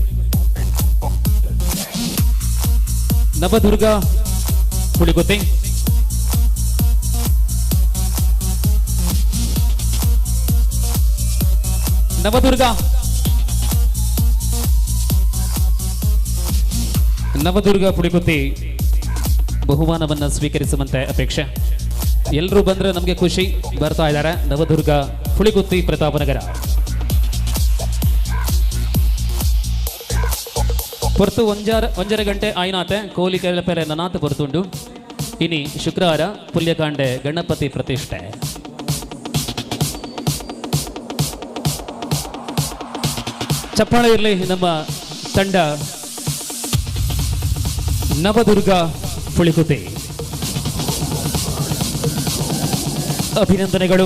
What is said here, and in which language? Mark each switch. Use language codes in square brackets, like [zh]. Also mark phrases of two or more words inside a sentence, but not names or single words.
[kn] ನವದುರ್ಗ ಪುಳಿಗುತ್ತೆ ನವದುರ್ಗ ಪುಡಿಗುತ್ತಿ ಬಹುಮಾನವನ್ನು ಸ್ವೀಕರಿಸುವಂತೆ ಅಪೇಕ್ಷೆ. ಎಲ್ಲರೂ ಬಂದ್ರೆ ನಮಗೆ ಖುಷಿ. ಬರ್ತಾ ಇದ್ದಾರೆ ನವದುರ್ಗ ಪುಳಿಗುತ್ತಿ ಪ್ರತಾಪನಗರ. [tcy] ಪೊರ್ತು ಒಂಜರ ಗಂಟೆ ಆಯ್ನಾತೆ ಕೋಲಿ ಕೆಲ ನನಾಥ ಪೊರ್ತುಂಡು. ಇನಿ ಶುಕ್ರವಾರ ಪುಲ್ಯಕಾಂಡೆ ಗಣಪತಿ ಪ್ರತಿಷ್ಠೆ. [kn] ಚಪ್ಪಾಳೆ ಇರಲಿ ನಮ್ಮ ತಂಡ ನವದುರ್ಗ ಪುಳಿಗುತ್ತಿ. ಅಭಿನಂದನೆಗಳು.